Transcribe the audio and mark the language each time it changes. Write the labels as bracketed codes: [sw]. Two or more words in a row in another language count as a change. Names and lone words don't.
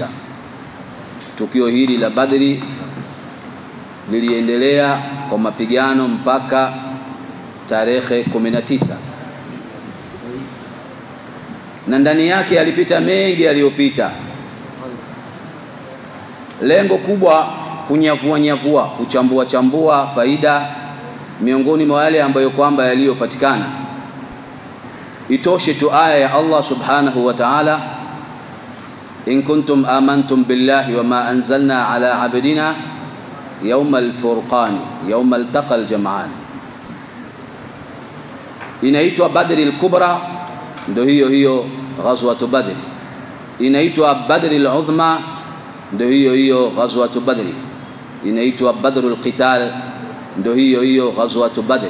[sw] Tukio hili la Badri liliendelea kwa mapigano mpaka tarehe 19, na ndani yake yalipita mengi yaliyopita. Lengo kubwa kunyavua, kuchambua faida miongoni mwa yale ambayo kwamba yaliyopatikana. Itoshe tu aya ya [ar] Allah سبحانه وتعالى، إن كنتم آمنتم بالله وما أنزلنا على عبدنا يوم الفرقان يوم التقى الجمعان. [sw] Inaitwa Badri al-Kubra, ndio hiyo ghazwatu Badri. Inaitwa Badri al-Uzma, ndio hiyo ghazwatu Badri. Inaitwa Badrul Qital, ndio hiyo ghazwatu Badri.